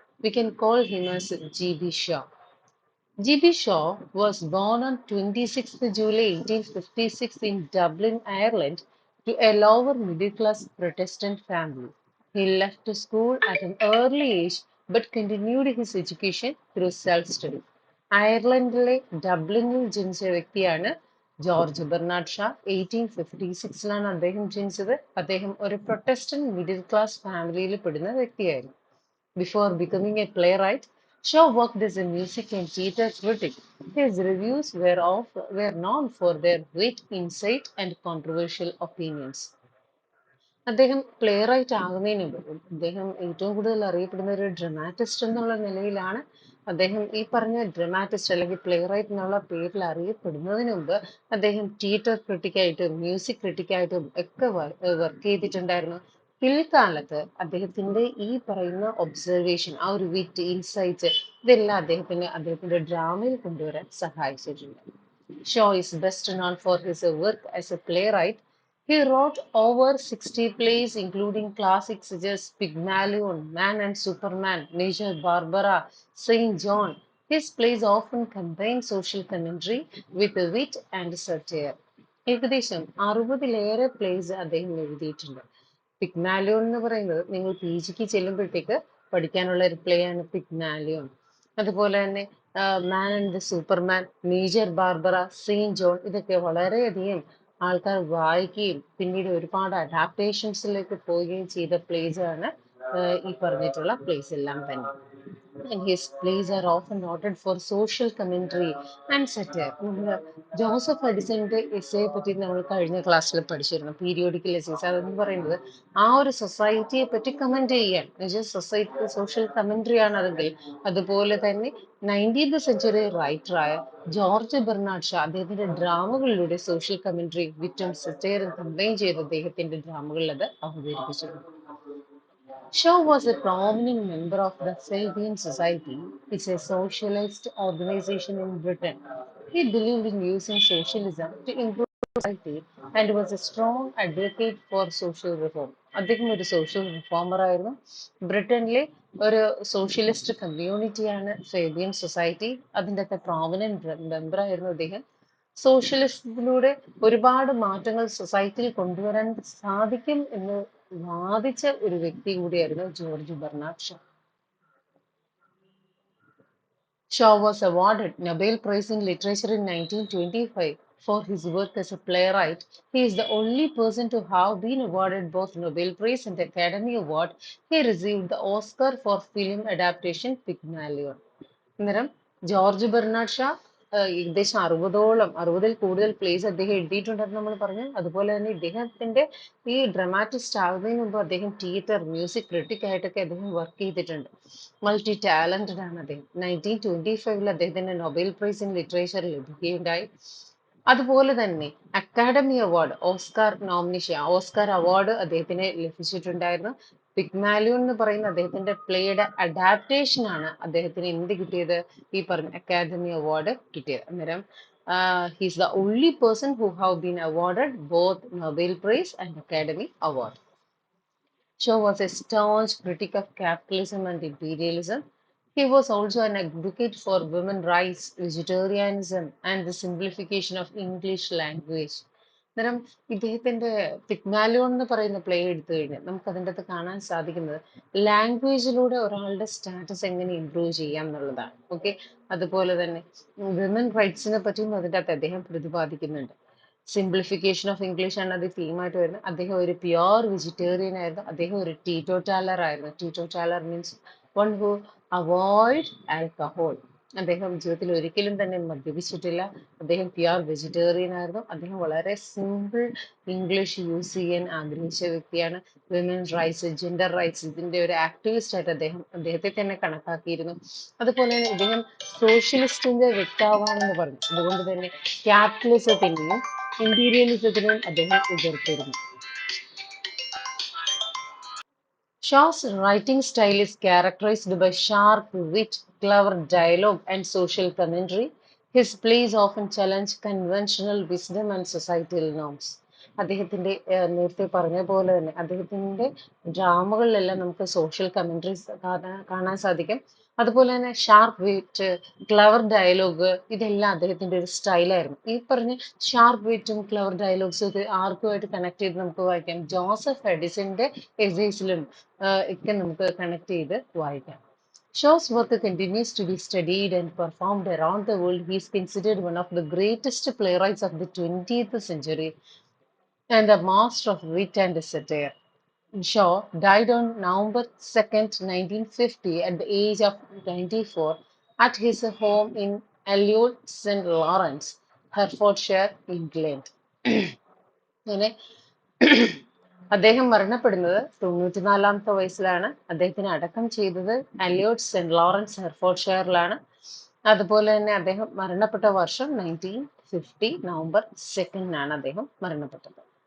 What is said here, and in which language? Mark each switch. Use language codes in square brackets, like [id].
[en] We can call him as G.B. Shaw. G.B. Shaw was born on 26th July 1856 in Dublin, Ireland, to a lower middle class Protestant family. He left school at an early age but continued his education through self study. [ml] അയർലൻഡിലെ ഡബ്ലിനിൽ ജനിച്ച വ്യക്തിയാണ് George Bernard Shah. 1856 അദ്ദേഹം ജനിച്ചത്. അദ്ദേഹം ഒരു Protestant middle class ഫാമിലിയിൽ പെടുന്ന വ്യക്തിയായിരുന്നു. [en] Before becoming a playwright, Shaw worked as a music and theatre critic. His reviews were known for their wit, insight, and controversial opinions. [ml] അദ്ദേഹം പ്ലേ റൈറ്റ് ആകുന്നതിന് മുമ്പ് അദ്ദേഹം ഏറ്റവും കൂടുതൽ അറിയപ്പെടുന്ന ഒരു ഡ്രമാറ്റിസ്റ്റ് എന്നുള്ള നിലയിലാണ്. അദ്ദേഹം ഈ പറഞ്ഞ ഡ്രമാറ്റിസ്റ്റ് അല്ലെങ്കിൽ പ്ലേ റൈറ്റ് എന്നുള്ള പേരിൽ അറിയപ്പെടുന്നതിന് മുമ്പ് അദ്ദേഹം തിയേറ്റർ ക്രിട്ടിക്കായിട്ടും മ്യൂസിക് ക്രിട്ടിക്കായിട്ടും ഒക്കെ വർക്ക് ചെയ്തിട്ടുണ്ടായിരുന്നു. പിൽക്കാലത്ത് അദ്ദേഹത്തിന്റെ ഈ പറയുന്ന ഒബ്സർവേഷൻ, ആ ഒരു വിറ്റ്, ഇൻസൈറ്റ്, ഇതെല്ലാം അദ്ദേഹത്തിന്റെ ഡ്രാമയിൽ കൊണ്ടുവരാൻ സഹായിച്ചിട്ടുണ്ട്. [en] Shaw is best known for his work as a playwright. He wrote over 60 plays, including classics such as Pygmalion, Man and Superman, Major Barbara, Saint John. His plays often combine social commentary with wit and satire. [ml] ഏകദേശം 60-ലേറെ place അദ്ദേഹം എഴുതിയിട്ടുണ്ട്. പിഗ്മാലിയോൺ എന്ന് പറയുന്നത് നിങ്ങൾ P ജിക്ക് ചെല്ലുമ്പോഴത്തേക്ക് പഠിക്കാനുള്ള ഒരു play ആണ് പിഗ്മാലിയോൺ. അതുപോലെ തന്നെ മാൻ and the Superman, major Barbara, Saint John, ഇതൊക്കെ വളരെയധികം ആൾക്കാർ വായിക്കുകയും പിന്നീട് ഒരുപാട് അഡാപ്റ്റേഷൻസിലേക്ക് പോവുകയും ചെയ്ത പ്ലേസ് ആണ് ഈ പറഞ്ഞിട്ടുള്ള പ്ലേസ് എല്ലാം തന്നെ. [en] And his plays are often noted for social commentary and satire. [ml] Joseph അഡിസന്റെ എസ്സേയെ പറ്റി നമ്മൾ കഴിഞ്ഞ ക്ലാസ്സിൽ പഠിച്ചിരുന്നു, പീരിയോഡിക്കൽ എസ്സേസ്. അതെന്ന് പറയുന്നത് ആ ഒരു സൊസൈറ്റിയെ പറ്റി കമന്റ് ചെയ്യാൻ, സൊസൈറ്റി സോഷ്യൽ കമന്ററി ആണ് അതെങ്കിൽ, അതുപോലെ തന്നെ 19th century റൈറ്ററായ George Bernard Shah അദ്ദേഹത്തിന്റെ ഡ്രാമകളിലൂടെ സോഷ്യൽ കമന്ററി, വിറ്റും സറ്റയറും കമ്പൈൻ ചെയ്ത് അദ്ദേഹത്തിന്റെ ഡ്രാമകളിൽ അത് അവതരിപ്പിച്ചിട്ടുണ്ട്. [en] Shaw was a prominent member of the Fabian Society. It's a socialist organization in Britain. He believed in using socialism to improve society and was a strong advocate for social reform. [ml] അദ്ദേഹം ഒരു social reformer ആയിരുന്നു. ബ്രിട്ടനിലെ ഒരു socialist കമ്മ്യൂണിറ്റിയാണ് Fabian society. അതിൻ്റെ ഒക്കെ prominent member ആയിരുന്നു അദ്ദേഹം. സോഷ്യലിസത്തിലൂടെ ഒരുപാട് മാറ്റങ്ങൾ സൊസൈറ്റിയിൽ കൊണ്ടുവരാൻ സാധിക്കും എന്ന് വാദിച്ച ഒരു വ്യക്തി കൂടിയായിരുന്നു George Bernard Shah. [en] Shaw was awarded Nobel Prize in Literature in 1925 for his work as a playwright. He is the only person to have been awarded both Nobel Prize and Academy Award. He received the Oscar for film adaptation Pygmalion. [ml] അന്നേരം George Bernard Shah ഏകദേശം 60ൽ കൂടുതൽ place അദ്ദേഹം എഴുതിയിട്ടുണ്ടെന്ന് നമ്മൾ പറഞ്ഞു. അതുപോലെ തന്നെ ഇദ്ദേഹത്തിന്റെ ഈ ഡ്രമാറ്റിസ്റ്റ് ആകുന്നതിന് മുമ്പ് അദ്ദേഹം തിയേറ്റർ, മ്യൂസിക് ക്രിട്ടിക് ആയിട്ടൊക്കെ അദ്ദേഹം വർക്ക് ചെയ്തിട്ടുണ്ട്. മൾട്ടി ടാലന്റഡ് ആണ് അദ്ദേഹം. 1925 അദ്ദേഹത്തിന് നൊബേൽ പ്രൈസ് ഇൻ ലിറ്ററേച്ചർ ലഭിക്കുകയുണ്ടായി. അതുപോലെ തന്നെ അക്കാഡമി അവാർഡ്, ഓസ്കാർ അവാർഡ് അദ്ദേഹത്തിന് ലഭിച്ചിട്ടുണ്ടായിരുന്നു. പിഗ്മാലിയോൺ എന്ന് പറയുന്ന അദ്ദേഹത്തിന്റെ പ്ലേയുടെ അഡാപ്റ്റേഷൻ ആണ് അദ്ദേഹത്തിന് എന്ത് കിട്ടിയത്, ഈ പറഞ്ഞ അക്കാദമി അവാർഡ് കിട്ടിയത്. [en] അന്നേരം he's the only person who have been awarded both Nobel Prize and Academy Award. Shaw was a staunch critic of capitalism and imperialism. He was also an advocate for women's rights, vegetarianism, and the simplification of English language. [ml] അന്നേരം ഇദ്ദേഹത്തിന്റെ പിഗ്മാലിയോൺ എന്ന് പറയുന്ന play എടുത്തു കഴിഞ്ഞാൽ നമുക്ക് അതിൻ്റെ അകത്ത് കാണാൻ സാധിക്കുന്നത് ലാംഗ്വേജിലൂടെ ഒരാളുടെ സ്റ്റാറ്റസ് എങ്ങനെ ഇംപ്രൂവ് ചെയ്യാം എന്നുള്ളതാണ്. ഓക്കെ, അതുപോലെ തന്നെ വിമൻ റൈറ്റ്സിനെ പറ്റിയും അതിൻ്റെ അകത്ത് അദ്ദേഹം പ്രതിപാദിക്കുന്നുണ്ട്. സിംപ്ലിഫിക്കേഷൻ ഓഫ് ഇംഗ്ലീഷ് ആണ് അത് തീമായിട്ട് വരുന്നത്. അദ്ദേഹം ഒരു പ്യുവർ വെജിറ്റേറിയൻ ആയിരുന്നു. അദ്ദേഹം ഒരു ടീറ്റോറ്റാലർ ആയിരുന്നു. ടീറ്റോറ്റാലർ means [en] one who avoid alcohol. [ml] അദ്ദേഹം ജീവിതത്തിൽ ഒരിക്കലും തന്നെ മദ്യപിച്ചിട്ടില്ല. അദ്ദേഹം പ്യുവർ വെജിറ്റേറിയൻ ആയിരുന്നു. അദ്ദേഹം വളരെ സിമ്പിൾ ഇംഗ്ലീഷ് യൂസ് ചെയ്യാൻ ആഗ്രഹിച്ച വ്യക്തിയാണ്. വിമൻ റൈറ്റ്സ്, ജെൻഡർ റൈറ്റ്സ് ഇതിന്റെ ഒരു ആക്ടിവിസ്റ്റ് ആയിട്ട് അദ്ദേഹത്തെ തന്നെ കണക്കാക്കിയിരുന്നു. അതുപോലെ തന്നെ ഇദ്ദേഹം സോഷ്യലിസ്റ്റിന്റെ വ്യക്താവാണെന്ന് പറഞ്ഞു. അതുകൊണ്ട് തന്നെ ക്യാപിറ്റലിസത്തിന്റെയും ഇമ്പീരിയലിസത്തിനെയും അദ്ദേഹം എതിർത്തിരുന്നു. [en] Shaw's writing style is characterized by sharp wit, clever dialogue, and social commentary. His plays often challenge conventional wisdom and societal norms. [ml] അദ്ദേഹത്തിന്റെ നേരത്തെ പറഞ്ഞ പോലെ തന്നെ അദ്ദേഹത്തിന്റെ ഡ്രാമകളിലെല്ലാം നമുക്ക് സോഷ്യൽ കമന്ററീസ് കാണാൻ സാധിക്കും. അതുപോലെ തന്നെ ഷാർപ്പ് വിറ്റ്, ക്ലവർ ഡയലോഗ് ഇതെല്ലാം അദ്ദേഹത്തിന്റെ ഒരു സ്റ്റൈലായിരുന്നു. ഈ പറഞ്ഞ ഷാർപ്പ് വിറ്റും ക്ലവർ ഡയലോഗ്സും ഇത് ആർക്കുമായിട്ട് കണക്ട് ചെയ്ത് നമുക്ക് വായിക്കാം. ജോസഫ് എഡിസന്റെ എസേസിലും ഒക്കെ നമുക്ക് കണക്ട് ചെയ്ത് വായിക്കാം. [en] Shaw's work continues to be studied and performed around the world. He is considered one of the greatest playwrights of the 20th century and a master of wit and satire. Shaw died on November 2nd, 1950, at the age of 94, at his home in Elliot, St. Lawrence, Hertfordshire, England. [ml] അങ്ങനെ അദ്ദേഹം മരണപ്പെടുന്നത് 94-ാമത്തെ വയസ്സിലാണ്. അദ്ദേഹത്തിന് അടക്കം ചെയ്തത് അലിയോട്ട് saint Lawrence ഹെർഫോർഡ്ഷയറിലാണ്. അതുപോലെ തന്നെ അദ്ദേഹം മരണപ്പെട്ട വർഷം 1950 നവംബർ 2 അദ്ദേഹം മരണപ്പെട്ടത്.